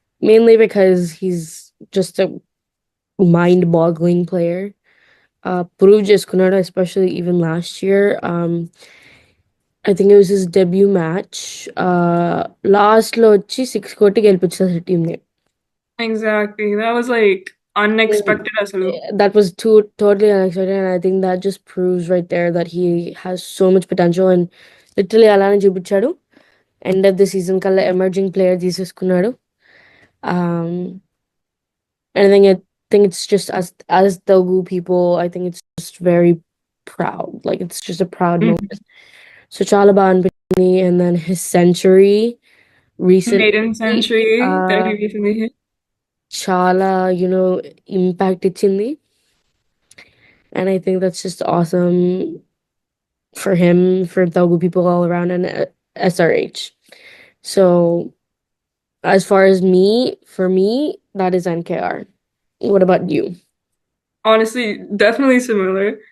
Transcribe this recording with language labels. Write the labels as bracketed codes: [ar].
[en] Mainly because he's just a mind-boggling player. Prove చేసుకున్నాడు, especially even last year. I think it was his debut match. [te] Last లో వచ్చి 6 కొట్టి గెలిపించారు team ని. [en] Exactly. That was like unexpected asalu. That was totally unexpected, and I think that just proves right there that he has so much potential, and literally [te] అలానే చూపించాడు. [en] End of the season [te] కల్లా emerging player తీసేసుకున్నాడు. [en] Um, and I think it's just as Telugu people, I think it's just very proud. Like it's just a proud Mhm. moment. [te] So చాలా బాగా అనిపించింది. [en] And then his century Maiden recently, century that uh, he recently hit. [te] చాలా impact ఇచ్చింది. [en] And I think that's just awesome for him, for Telugu people all around, and SRH. So as far as me, for me, that is NKR. What about you? Honestly, definitely similar.